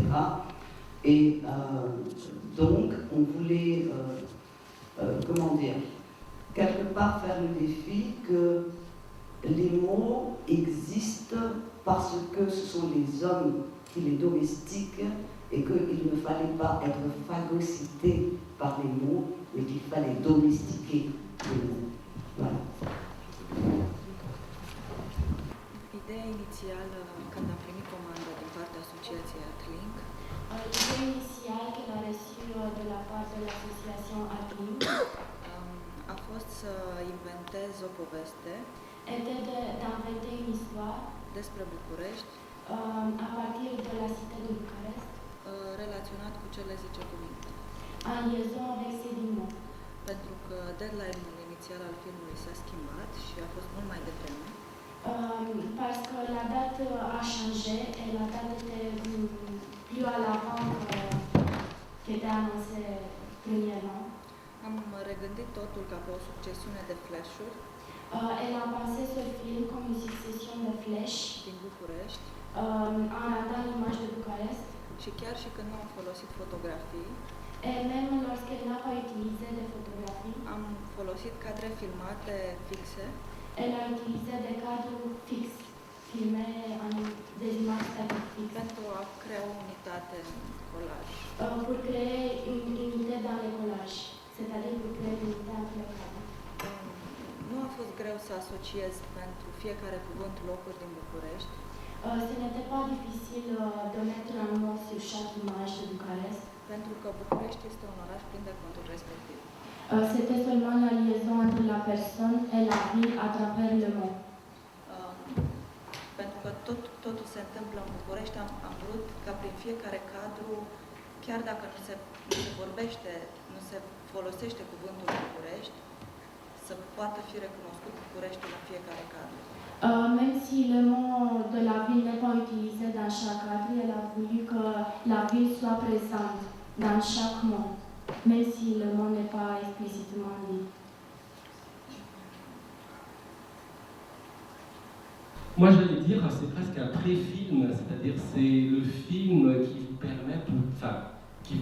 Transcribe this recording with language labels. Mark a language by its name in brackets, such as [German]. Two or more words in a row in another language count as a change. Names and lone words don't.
[French] Et donc, on voulait, comment dire, quelque part faire le défi que les mots existent parce que ce sont les hommes qui les domestiquent, et qu'il ne fallait pas être phagocyté par les mots, mais qu'il fallait domestiquer les mots. Voilà. [Romanian] Ideea inițială, când am primit comanda din partea asociației Atlink, [French] l'idée initiale qu'elle a reçue de la part de l'association Atlink [Romanian] a fost să inventez o poveste [French] était d'inventer une histoire [Romanian] despre București, [French] à partir de la cité de Bucarest, [Romanian] relaționat cu cele 10 cuvinte. [French] en liaison avec ces 10 mots. [Romanian] Pentru că deadline-ul inițial al filmului s-a schimbat și a fost mult mai devreme. [French] Parce que la date a changé et la date était plus à l'avant qu'était annoncé premièrement. [Romanian] Am regândit totul ca pe o succesiune de flash-uri [French] Elle a pensé ce film comme une succession de flèches [Romanian] din București [French] en attendant l'image de Bucarest. [Romanian] și chiar și când nu am folosit fotografii, [French] Et même lorsqu'elle n'a pas utilisé de photographies, [Romanian] am folosit cadre filmate fixe [French] elle a utilisé des cadres fixes, filmés en des images statiques, [Romanian] pentru a crea o unitate în colaj. [French] pour créer une unité dans les collages, c'est-à-dire pour créer une unité entre les cadres. [Romanian] Nu a fost greu să asociez pentru fiecare cuvânt locuri din București, [French] Ce n'était pas difficile de mettre un mot sur chaque image de Bucarest. [Romanian] pentru că București este un oraș plin de contul respectiv. [French] C'était seulement la liaison entre la personne et la ville à travers le mot. [Romanian] Pentru că totul se întâmplă în București, am vrut ca prin fiecare cadru, chiar dacă nu se vorbește, nu se folosește cuvântul București, să poată fi recunoscut Bucureștiul în fiecare cadru. [French] Même si le mot de la ville n'est pas utilisé dans chaque cadre, elle a voulu que la ville soit présente dans chaque mot, même si le mot n'est pas explicitement dit. Moi, j'allais dire, c'est presque un pré-film, c'est-à-dire c'est le film qui